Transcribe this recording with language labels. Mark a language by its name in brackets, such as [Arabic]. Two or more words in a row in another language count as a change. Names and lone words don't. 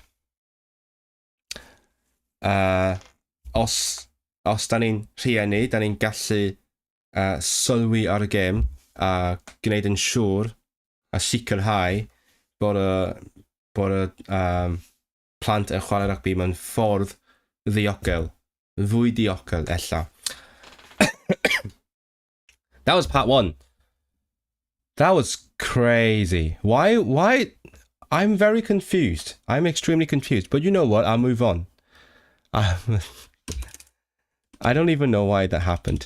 [Welsh] Os da ni'n rhieni, da ni'n gallu sylwi ar y gêm a gwneud yn siŵr a sicrhau bod y plant yn chwarae rygbi mewn ffordd ddiogel, fwy diogel ella. [English] That was part 1. That was crazy. Why? I'm very confused. I'm extremely confused. But you know what? I'll move on. I don't even know why that happened.